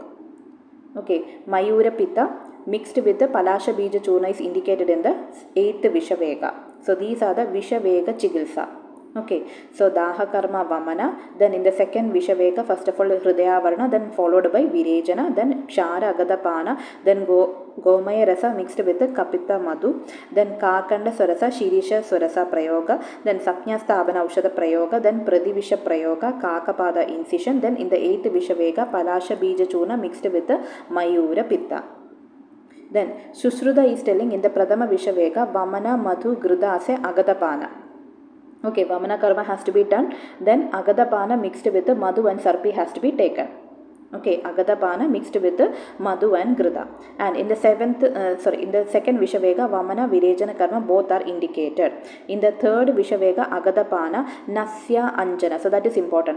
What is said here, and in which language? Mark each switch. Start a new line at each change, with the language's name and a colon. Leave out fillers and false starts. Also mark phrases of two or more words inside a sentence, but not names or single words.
English: Okay,
Sanskrit: Mayura Pitta
English: mixed with the
Sanskrit: Palasha Bija Churna
English: is indicated in the eighth Vishavega. So these are the
Sanskrit: Vishavega Chikitsa.
English: Okay, so
Sanskrit: Daha Karma Vamana,
English: then in the second Vishavega, first of all Hridayavarana, then followed by Virejana, then
Sanskrit: Kshara Agadapana,
English: then
Sanskrit: Gomaya Rasa
English: mixed with the
Sanskrit: Kapita Madhu,
English: then
Sanskrit: Kakanda Swarasa, Shirisha Swarasa Prayoga,
English: then
Sanskrit: Sapnya Stabana Aushada Prayoga,
English: then
Sanskrit: Pradivisha Prayoga,
English: Kakapada incision, then in the eighth Vishavega,
Sanskrit: Palasha Bija Churna
English: mixed with the
Sanskrit: Mayura Pitta.
English: Then Sushruta is telling in the
Sanskrit: Pradama Vishavega, Vamana Madhu Grudase Agadapana.
English: Okay,
Sanskrit: Vamana Karma
English: has to be done. Then Agadapana mixed with the Madhu and Sarpi has to be taken. Okay, Agadapana mixed with the Madhu and Grida. And in the second Vishavega,
Sanskrit: Vamana, Virejana Karma
English: both are indicated. In the third Vishavega,
Sanskrit: Agadapana, Nasya Anjana.
English: So that is important.